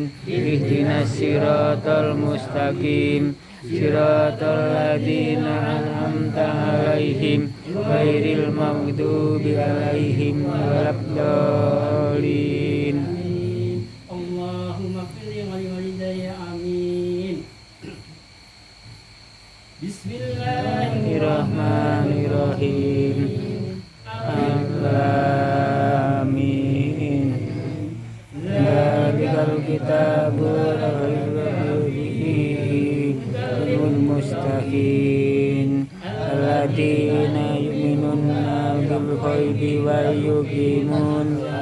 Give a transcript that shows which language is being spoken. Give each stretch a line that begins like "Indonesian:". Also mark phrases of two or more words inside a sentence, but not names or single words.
Arabic: اهدنا الصراط المستقيم. صراط الذين أنعمت عليهم غير المغضوب عليهم ولا الضالين. اللهم في والدي آمين. بسم الله الرحمن الرحيم. Amin. ذلك الكتاب لا ريب فيه هدى للمتقين الذين يؤمنون بالغيب ويقيمون